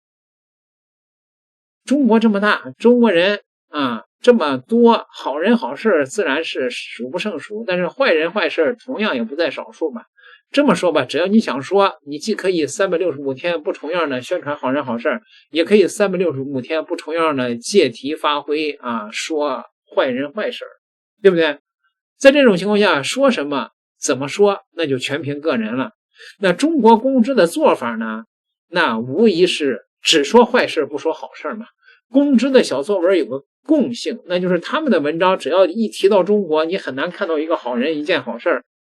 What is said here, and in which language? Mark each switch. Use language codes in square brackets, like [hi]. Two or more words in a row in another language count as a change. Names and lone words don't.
[zh] 中國這麼大，中國人這麼多，好人好事自然是數不勝數，但是壞人壞事同樣也不在少數嘛。這麼說吧，只要你想說，你既可以365天不重樣的宣傳好人好事，也可以365天不重樣的借題發揮說壞人壞事，對不對？在這種情況下，說什麼怎麼說，那就全憑個人了。那中國公知的做法呢，那無疑是只說壞事不說好事嘛。公知的小作文有個共性，那就是他們的文章只要一提到中國，你很難看到一個好人一件好事。